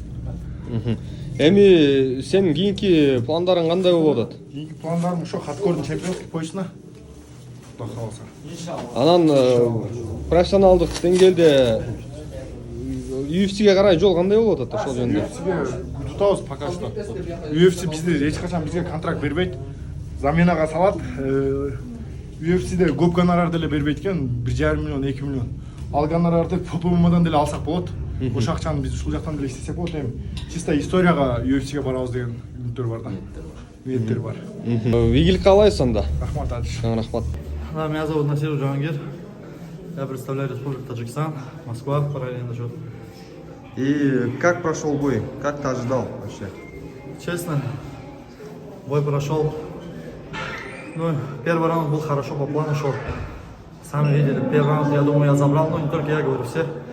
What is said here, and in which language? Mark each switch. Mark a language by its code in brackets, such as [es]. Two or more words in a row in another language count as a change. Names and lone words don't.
[ky] Эми сенин кийинки пландарың кандай болуп атат? Кийинки пландарым ошо хардкордун чемпионский поясына. Кудай кааласа. Анан профессионалдык деңгээлде UFC'ге карай жол кандай болуп атат ошол жөнүндө? UFC'ге тутабыз [ru] пока что. [ky] UFC бизде эч качан бизге контракт бербейт. Заменага салат. UFC'де көп гонорар деле бербейт экен, 1,5 миллион, 2 миллион. Ал гонорарды ППМ'дан деле алсак болот. Ошол акчаны биз ушул жактан деле иштесек болот. Эми чисто историяга UFC'ге барабыз деген үмүттөр бар да. Ниеттер бар. Игилик каалайбыз анда. Рахмат, Адиш. Рахмат. [ru] Да, меня зовут Насир Джангир. Я представляю Республику Таджикистан, Москва, параллельно живу. И как прошел бой? Как ты ожидал вообще? Честно, бой прошел. Ну, первый раунд был хорошо по плану шел. Сами видели, первый раунд, я думаю, я забрал, но не только я, говорю, все.